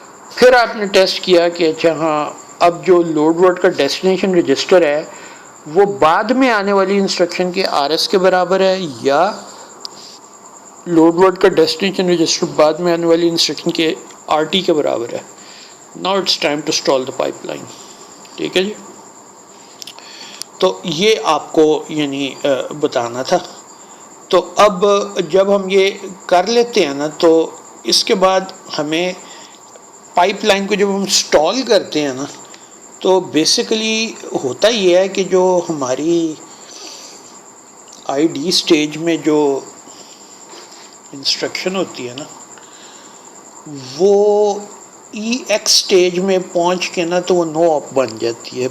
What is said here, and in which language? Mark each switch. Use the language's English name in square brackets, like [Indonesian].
[Urdu] پھر آپ نے ٹیسٹ کیا کہ اچھا ہاں اب جو لوڈ ورڈ کا ڈیسٹینیشن رجسٹر ہے وہ بعد میں آنے والی انسٹرکشن کے RS کے برابر ہے یا لوڈ ورڈ کا ڈیسٹینیشن رجسٹر بعد میں آنے والی انسٹرکشن کے RT کے برابر ہے. [English] Now it's time to stall the pipeline. [Urdu] ٹھیک ہے جی. تو یہ آپ کو یعنی بتانا تھا. تو اب جب ہم یہ کر لیتے ہیں نا تو اس کے بعد ہمیں پائپ لائن کو جب ہم سٹال کرتے ہیں نا تو بیسیکلی ہوتا یہ ہے کہ جو ہماری ID سٹیج میں جو انسٹرکشن ہوتی ہے نا وہ EX سٹیج میں پہنچ کے نا تو وہ نو آپ بن جاتی ہے.